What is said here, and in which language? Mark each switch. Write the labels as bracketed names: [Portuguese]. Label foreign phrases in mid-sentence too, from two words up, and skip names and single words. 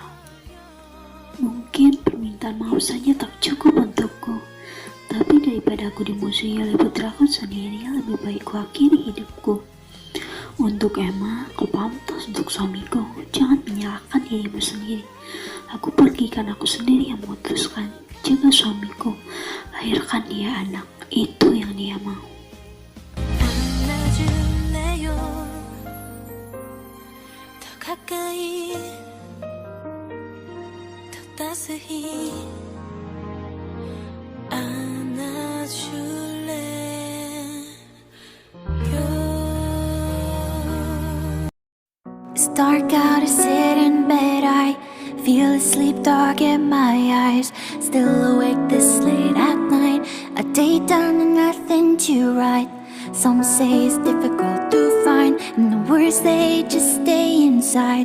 [Indonesian] Mungkin permintaan maaf saja tak cukup untukku, tapi daripada aku dimusuhi oleh putraku sendiri, lebih baik ku akhiri hidupku. Untuk Emma, kau pantas untuk suamiku. Jangan menyalahkan dirimu sendiri. Aku pergi karena aku sendiri yang memutuskan. Jaga suamiku, lahirkan dia anak. Itu yang dia mau." [Korean] 안아줄래요. 더 가까이 더 따스히 안아줄래요. [English] It's dark out, I sit in bed, I feel asleep, dark in my eyes. Still awake this late at night, a day done and nothing to write. Some say it's difficult to find, and the words they just stay inside.